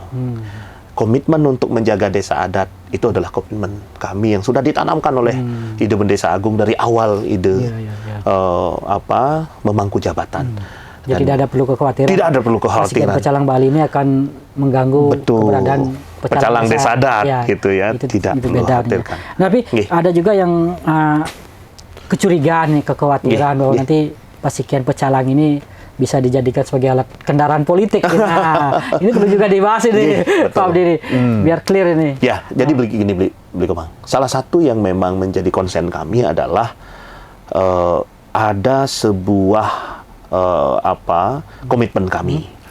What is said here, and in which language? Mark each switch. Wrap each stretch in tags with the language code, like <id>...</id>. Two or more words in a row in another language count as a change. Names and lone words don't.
<id>Komitmen untuk menjaga desa adat itu adalah komitmen kami yang sudah ditanamkan oleh ide Bendesa Agung dari awal ide memangku jabatan. Jadi tidak ada perlu kekhawatiran. Tidak ada perlu kekhawatiran. Pecalang Bali ini akan mengganggu keberadaan pecalang desa adat gitu ya. Tidak perlu khawatirkan. Tapi ada juga yang kecurigaan nih, kekhawatiran bahwa nanti Pasikian Pecalang ini bisa dijadikan sebagai alat kendaraan politik. Nah, ini perlu juga dibahas ini, Pak Abdi, biar clear ini. Ya, jadi begini, Beli Komang. Salah satu yang memang menjadi konsen kami adalah ada sebuah komitmen kami.</id>